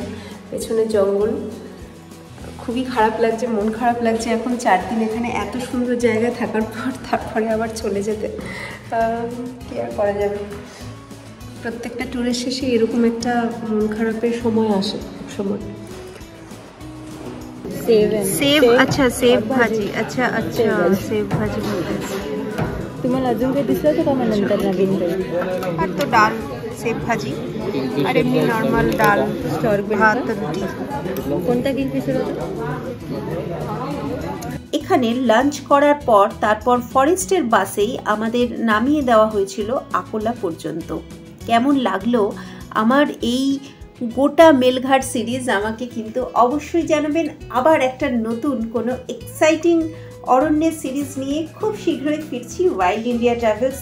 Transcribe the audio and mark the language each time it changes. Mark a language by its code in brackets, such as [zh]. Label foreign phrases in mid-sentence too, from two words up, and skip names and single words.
[bn] পেছনে জঙ্গল, খুবই খারাপ লাগছে, মন খারাপ লাগছে এখন 4 দিন এখানে এত সুন্দর জায়গায় থাকার পর, তারপরে আবার চলে যেতে কি আর করা যাবে। প্রত্যেকটা ট্যুরের শেষে এরকম একটা মন খারাপের সময় আসে সময়। [mr] सेव, अच्छा सेव भाजी, अच्छा सेव भाजी तुम्हाला अजून काही दिसलं होतं का मग नंतर नवीन काही? [bn] আর তো ডাল, সেভ ভাজি আর এমনি নর্মাল ডাল, ভাত, রুটি। [mr] कोणता किंगफिशर होता? [bn] এখানে লাঞ্চ করার পর তারপর ফরেস্টের বাসেই আমাদের নামিয়ে দেওয়া হয়েছিল আকোলা পর্যন্ত। কেমন লাগলো আমার এই গোটা মেলঘাট সিরিজ আমাকে কিন্তু অবশ্যই জানাবেন। আবার একটা নতুন কোনো এক্সাইটিং অরণ্যের সিরিজ নিয়ে খুব শীঘ্রই ফিরছি ওয়াইল্ড ইন্ডিয়া ট্রাভেলস।